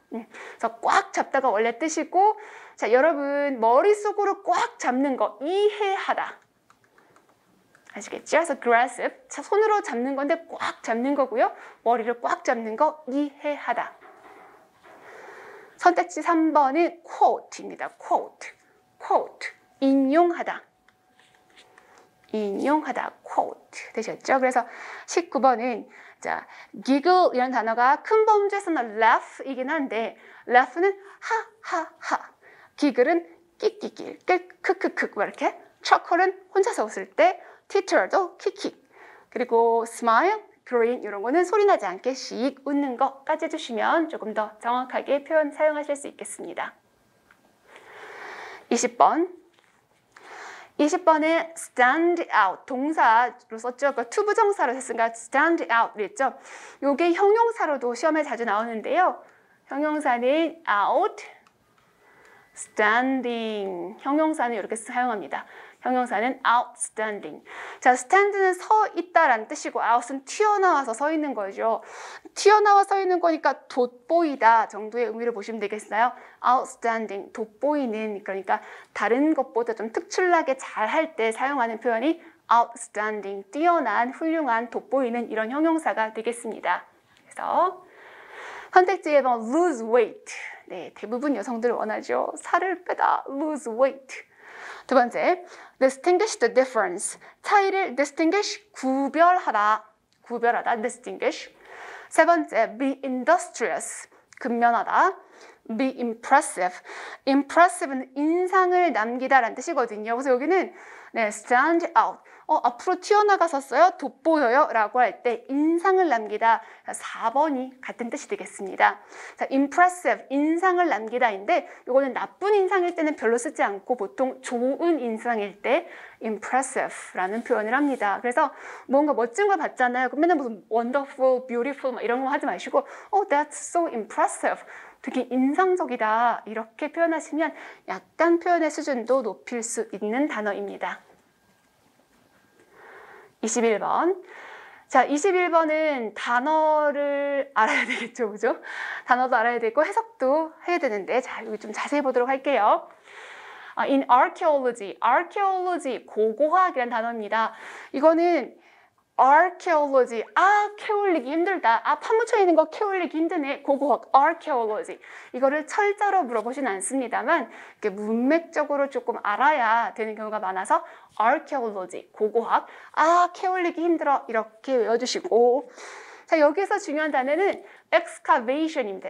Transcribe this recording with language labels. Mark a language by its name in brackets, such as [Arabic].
[Korean] 그래서 꽉 잡다가 원래 뜻이고, 자, 여러분 머릿속으로 꽉 잡는 거, 이해하다. 아시겠죠? 그래서 grasp, 자, 손으로 잡는 건데 꽉 잡는 거고요. 머리를 꽉 잡는 거, 이해하다. 선택지 3번은 quote입니다. [English] quote, quote, 인용하다. [Korean] 인용하다, quote 되셨죠? 그래서 19번은 자, giggle 이라는 단어가 큰 범주에서는 laugh이긴 한데 laugh는 하하하, giggle은 끽끽낄, 크크크 이렇게, chuckle은 혼자서 웃을 때, titter도 킥킥, 그리고 smile, grin 이런 거는 소리 나지 않게 씩 웃는 거까지 해주시면 조금 더 정확하게 표현 사용하실 수 있겠습니다. 20번에 stand out, 동사로 썼죠. 그러니까 투부정사로 했으니까 stand out 그랬죠. 요게 형용사로도 시험에 자주 나오는데요. 형용사는 [English] out, standing. [Korean] 형용사는 이렇게 사용합니다. 형용사는 outstanding. 자, stand는 서 있다라는 뜻이고 out은 튀어나와서 서 있는 거죠. 튀어나와 서 있는 거니까 돋보이다 정도의 의미로 보시면 되겠어요. outstanding, 돋보이는, 그러니까 다른 것보다 좀 특출나게 잘할 때 사용하는 표현이 outstanding, 뛰어난, 훌륭한, 돋보이는 이런 형용사가 되겠습니다. 그래서 선택지 1번 lose weight. 네, 대부분 여성들 원하죠. 살을 빼다, lose weight. 두 번째, [English] distinguish the difference. [Korean] 차이를 distinguish, 구별하다. 구별하다, distinguish. 세 번째, [English] be industrious. [Korean] 근면하다. be impressive. impressive는 인상을 남기다라는 뜻이거든요. 그래서 여기는 네, stand out. 앞으로 튀어나갔었어요? 돋보여요? 라고 할 때 인상을 남기다. 4번이 같은 뜻이 되겠습니다. 자, impressive, 인상을 남기다인데 이거는 나쁜 인상일 때는 별로 쓰지 않고 보통 좋은 인상일 때 impressive라는 표현을 합니다. 그래서 뭔가 멋진 걸 봤잖아요. 그럼 맨날 무슨 wonderful, beautiful 막 이런 거 하지 마시고 [English] that's so impressive. [Korean] 되게 인상적이다. 이렇게 표현하시면 약간 표현의 수준도 높일 수 있는 단어입니다. 21번. 자, 21번은 단어를 알아야 되겠죠, 그죠? 단어도 알아야 되고 해석도 해야 되는데, 자, 여기 좀 자세히 보도록 할게요. [English] In archaeology, archaeology, [Korean] 고고학이라는 단어입니다. 이거는 archaeology, 캐올리기 힘들다. 파묻혀 있는 거 캐올리기 힘드네. 고고학, archaeology. 이거를 철자로 물어보진 않습니다만 이렇게 문맥적으로 조금 알아야 되는 경우가 많아서 archaeology, 고고학, 캐올리기 힘들어 이렇게 외워주시고, 자, 여기서 중요한 단어는 excavation입니다.